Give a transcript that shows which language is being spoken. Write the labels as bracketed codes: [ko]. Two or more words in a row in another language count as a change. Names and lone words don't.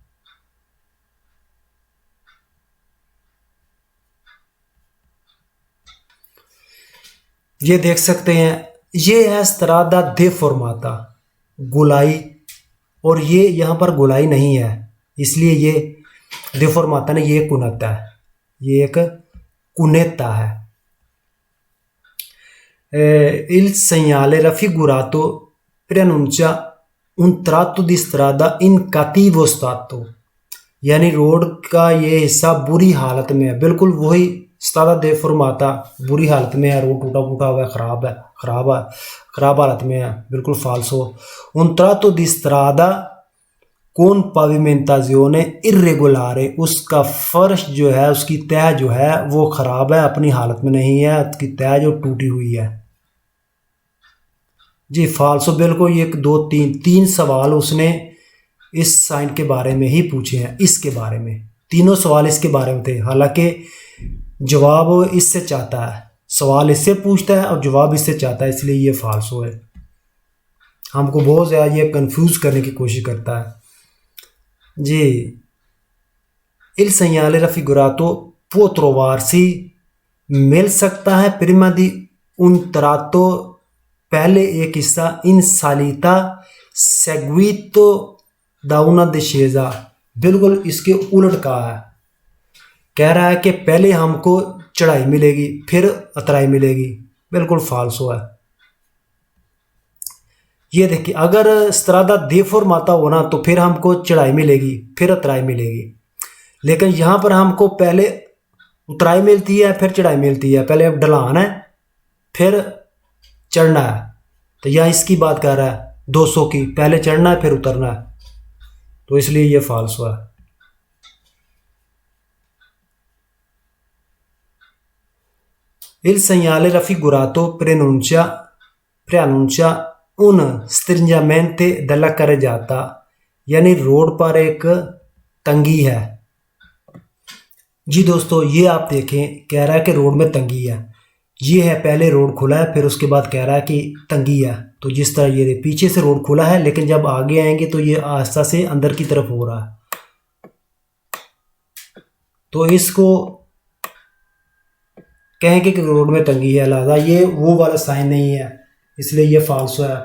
[hi] ये देख सकते हैं, ये है [it] strada deformata, [hi] गोलाई, और ये यहाँ पर गोलाई नहीं है, इसलिए ये देफॉर्माता ने ये कुनेता है, ये एक कुनेता है। [it] il segnale raffigurato preannuncia un tratto di strada in cattivo stato, [hi] यानी रोड का ये हिस्सा बुरी हालत में है, बिल्कुल वही [it] strada deformata, [hi] बुरी हालत में है, रोड टूटा फूटा हुआ है, खराब हालत में है, बिल्कुल फाल्सो। [it] un tratto di strada con pavimentazione irregolare, [hi] उसका फर्श जो है, उसकी तह जो है वो ख़राब है, अपनी हालत में नहीं है, उसकी तह जो टूटी हुई है जी, फाल्सो बिल्कुल। एक दो तीन सवाल उसने इस साइन के बारे में ही पूछे हैं, इसके बारे में तीनों सवाल इसके बारे में थे, हालांकि जवाब इससे चाहता है, सवाल इससे पूछता है और जवाब इससे चाहता है, इसलिए ये फाल्सो है। हमको बहुत ज़्यादा ये कंफ्यूज करने की कोशिश करता है जी। [it] इल segnale raffigurato può trovarsi [hi] मिल सकता है [it] prima di un tratto [hi] पहले एक हिस्सा [it] in salita seguito da una discesa, [hi] बिल्कुल इसके उलट कहा है। कह रहा है कि पहले हमको चढ़ाई मिलेगी फिर उतराई मिलेगी, बिल्कुल फाल्सो है। ये देखिए, अगर [it] strada deformata [hi] हो ना तो फिर हमको चढ़ाई मिलेगी फिर उतराई मिलेगी, लेकिन यहाँ पर हमको पहले उतराई मिलती है फिर चढ़ाई मिलती है। पहले अब ढलान है फिर चढ़ना है, तो यहाँ इसकी बात कर रहा है 200 की, पहले चढ़ना है फिर उतरना है, तो इसलिए ये फाल्सो है। [it] Il segnale raffigurato preannuncia un stringimento della carreggiata, [hi] यानी रोड पर एक तंगी है। जी दोस्तों, ये आप देखें, कह रहा है कि रोड में तंगी है। ये है, पहले रोड खुला है फिर उसके बाद कह रहा है कि तंगी है। तो जिस तरह ये पीछे से रोड खुला है लेकिन जब आगे आएंगे तो ये आस्ता से अंदर की तरफ हो रहा है, तो इसको कहेंगे कि रोड में तंगी है, लिहाजा ये वो वाला साइन नहीं है, इसलिए ये फाल्सो है।